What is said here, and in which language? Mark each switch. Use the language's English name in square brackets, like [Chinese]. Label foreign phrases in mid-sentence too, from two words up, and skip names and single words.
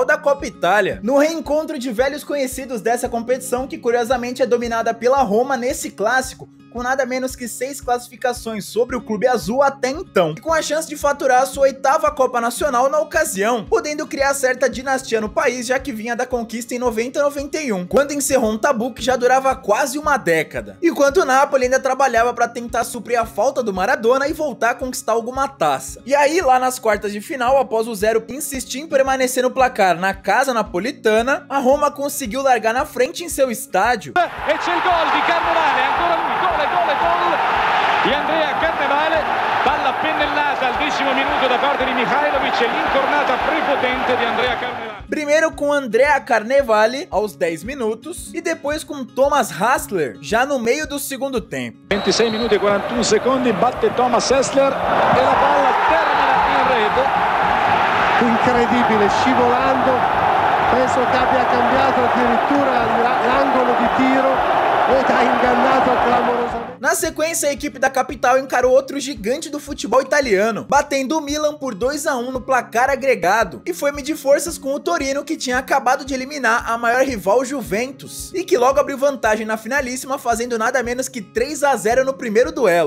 [Portuguese] da Copa Itália, no reencontro de velhos conhecidos dessa competição, que curiosamente é dominada pela Roma nesse clássico, com nada menos que 6 classificações sobre o clube azul até então, e com a chance de faturar a sua 8ª Copa Nacional na ocasião, podendo criar certa dinastia no país, já que vinha da conquista em 90-91, quando encerrou um tabu que já durava quase uma década, enquanto o Napoli ainda trabalhava para tentar suprir a falta do Maradona e voltar a conquistar alguma taça. E aí, lá nas quartas de final, após o Zero insistir em permanecer no placar na casa napolitana, a Roma conseguiu largar na frente em seu estádio. [Italian] E c'è il gol di Carnevale, ancora lui, gol di Andrea Carnevale, palla pennellata al 10° minuto da parte di Mihajlovic e l'incornata prepotente di Andrea Carnevale. [Portuguese] Primeiro com Andrea Carnevale aos 10 minutos e depois com Thomas Hassler já no meio do segundo tempo. [Italian] 26 minuti e 41 secondi, batte Thomas Hassler e la palla termina in rete. Incredibile, scivolando, penso che abbia cambiato addirittura l'angolo di tiro ed ha ingannato clamorosamente. [Portuguese] Na sequência, a equipe da capital encarou outro gigante do futebol italiano, batendo o Milan por 2-1 no placar agregado, e foi medir forças com o Torino, que tinha acabado de eliminar a maior rival Juventus, e que logo abriu vantagem na finalíssima, fazendo nada menos que 3-0 no primeiro duelo.